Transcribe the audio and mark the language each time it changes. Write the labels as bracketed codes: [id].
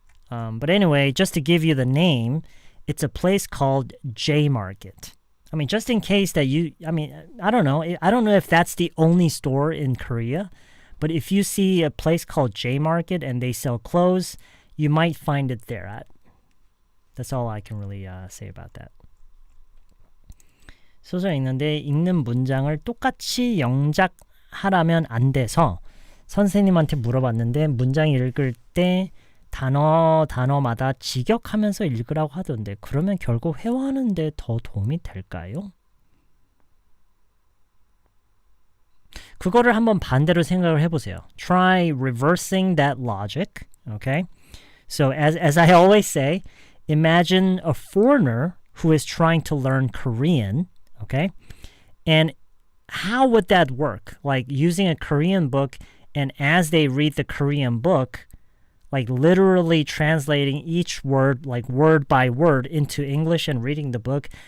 [en] But anyway, just to give you the name, it's a place called J Market. I mean, just in case that I don't know. I don't know if that's the only store in Korea, but if you see a place called J Market and they sell clothes, you might find it there. That's all I can really say about that. [ko] 소설 읽는데 읽는 문장을 똑같이 영작하라면 안 돼서 선생님한테 물어봤는데 문장 읽을 때 단어마다 직역하면서 읽으라고 하던데 그러면 결국 회화하는데 더 도움이 될까요? 그거를 한번 반대로 생각을 해보세요. [en] Try reversing that logic. Okay? So as I always say, imagine a foreigner who is trying to learn Korean. Okay? And how would that work? Like using a Korean book, and as they read the Korean book, like literally translating each word, like word by word, into English and reading the book.